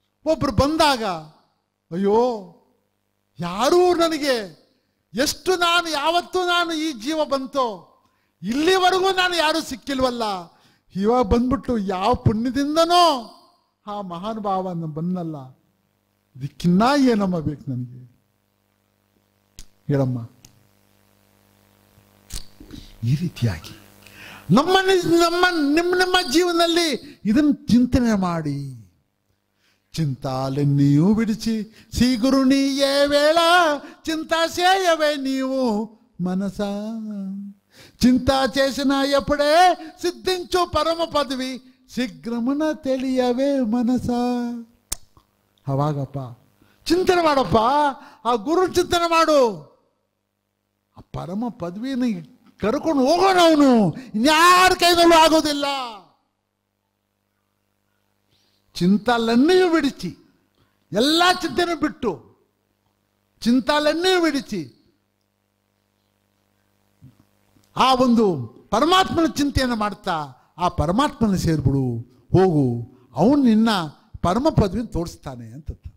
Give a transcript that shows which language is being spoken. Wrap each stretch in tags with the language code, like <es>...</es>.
<kn>ಒಬ್ರು ಬಂದಾಗ ಅಯ್ಯೋ ಯಾರೂ ನನಗೆ ಎಷ್ಟು ಯಾವತ್ತೂ ಈ ಜೀವ ಬಂತೋ ಇಲ್ಲಿವರೆಗೂ ನಾನು ಯಾರೂ ಸಿಕ್ಕಿಲ್ವಲ್ಲ, ಇವಾಗ ಬಂದ್ಬಿಟ್ಟು ಯಾವ ಪುಣ್ಯದಿಂದನೋ ಆ ಮಹಾನುಭಾವ ಬಂದಲ್ಲ, ಇದಕ್ಕಿನ್ನ ಏನಮ್ಮ ಬೇಕು ನನಗೆ? ಹೇಳಮ್ಮ. ಈ ರೀತಿಯಾಗಿ ನಿಮ್ಮ ಜೀವನದಲ್ಲಿ ಇದನ್ನು ಚಿಂತನೆ ಮಾಡಿ</kn> <te>చింతాలెన్నీయూ విడిచి శ్రీగురు నీయే వేళ చింతా చేయవే నీవు మనసా. చింతా చేసిన ఎప్పుడే సిద్ధించు పరమ పదవి ಶೀಘ್ರಮನ ತಿಳಿಯವೇ ಮನಸ.</te> <kn>ಅವಾಗಪ್ಪ ಚಿಂತನೆ ಮಾಡಪ್ಪ, ಆ ಗುರು ಚಿಂತನೆ ಮಾಡು, ಆ ಪರಮ ಪದವಿನ ಕರ್ಕೊಂಡು ಹೋಗೋಣ. ಅವನು ಇನ್ಯಾರ ಕೈನಲ್ಲೂ ಆಗೋದಿಲ್ಲ.</kn> <te>చింతాలన్నీ విడిచి,</te> <kn>ಎಲ್ಲ ಚಿಂತನೆ ಬಿಟ್ಟು</kn> <te>చింతాలన్నీ ವಿಡಿಸಿ</te> <kn>ಆ ಒಂದು ಪರಮಾತ್ಮನ ಚಿಂತೆಯನ್ನು ಮಾಡ್ತಾ ಆ ಪರಮಾತ್ಮನ ಸೇರ್ಬಿಡು, ಹೋಗು, ಅವನು ನಿನ್ನ ಪರಮ ಪದವಿನ ತೋರಿಸ್ತಾನೆ ಅಂತ.</kn>